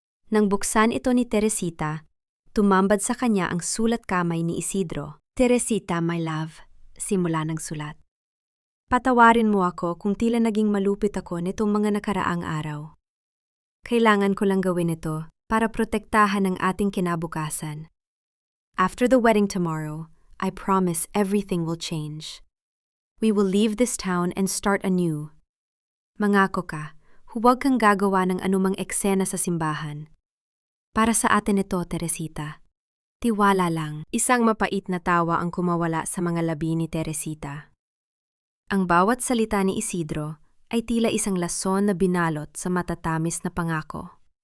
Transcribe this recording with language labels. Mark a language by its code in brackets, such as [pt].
[tl] Nang buksan ito ni Teresita, tumambad sa kanya ang sulat kamay ni Isidro. Teresita, my love, simula ng sulat. Patawarin mo ako kung tila naging malupit ako nitong mga nakaraang araw. Kailangan ko lang gawin ito para protektahan ang ating kinabukasan. [en] After the wedding tomorrow, I promise everything will change. We will leave this town and start anew. [tl] Mangako ka, huwag kang gagawa ng anumang eksena sa simbahan. Para sa atin ito, Teresita. Tiwala lang. Isang mapait na tawa ang kumawala sa mga labi ni Teresita. Ang bawat salita ni Isidro ay tila isang lason na binalot sa matatamis na pangako.